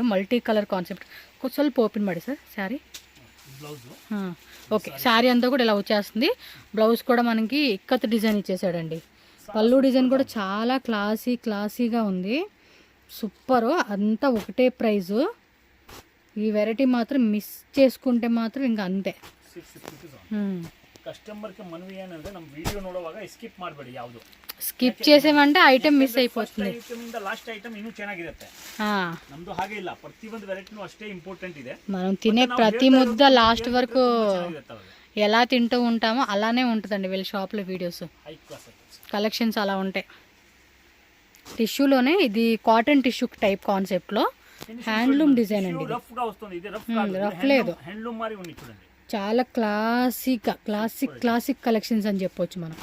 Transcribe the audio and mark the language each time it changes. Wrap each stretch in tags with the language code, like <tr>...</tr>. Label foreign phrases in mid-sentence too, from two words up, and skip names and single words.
<en>multi colour concept.</en> <kn>ಸ್ವಲ್ಪ ఓపెన్ ಮಾಡಿ</kn> <te>సార్ శారీ. ఓకే, శారీ అంతా కూడా ఇలా వచ్చేస్తుంది. బ్లౌజ్ కూడా మనకి ఇక్కత్ డిజైన్ ఇచ్చేసాడండి. పళ్ళు డిజైన్ కూడా చాలా క్లాసీగా ఉంది. సూపరు. అంతా ఒకటే ప్రైజు. ఈ వెరైటీ మాత్రం మిస్ చేసుకుంటే మాత్రం ఇంకా అంతే.</te> <kn>ಕಸ್ಟಮರ್ಗೆ ಮನವಿ ಏನಂದ್ರೆ ನಮ್ಮ ವಿಡಿಯೋ ನೋಡುವಾಗ ಸ್ಕಿಪ್ ಮಾಡಬೇಡಿ. ಯಾವುದು</kn> <te>ಸ್ಕಿಪ್ చేసేవంటే</te> <en>item miss</en> <te>అయిపోతుంది.</te> <kn>ಐಟಮ್ ಇಂದ</kn> <en>last item</en> <kn>ಇನ್ನೂ ಚೆನ್ನಾಗಿರುತ್ತೆ. ನಮ್ದು ಹಾಗೆ ಇಲ್ಲ, ಪ್ರತಿಯೊಂದು ವೆರೈಟಿನೂ ಅಷ್ಟೇ ಇಂಪಾರ್ಟೆಂಟ್ ಇದೆ.</kn> <te>మనం తినే ప్రతి ముద్ద లాస్ట్ వరకు ఎలా తింటూ ఉంటామో అలానే ఉంటుందండి వీళ్ళ షాప్లో వీడియోస్. కలెక్షన్స్ అలా ఉంటాయి. టిష్యూలోనే ఇది</te> <en>cotton tissue type concept handloom design</en> <te>అండి. రఫ్ లేదు, చాలా</te> <en>classic collections</en> <te>అని చెప్పొచ్చు మనం.</te>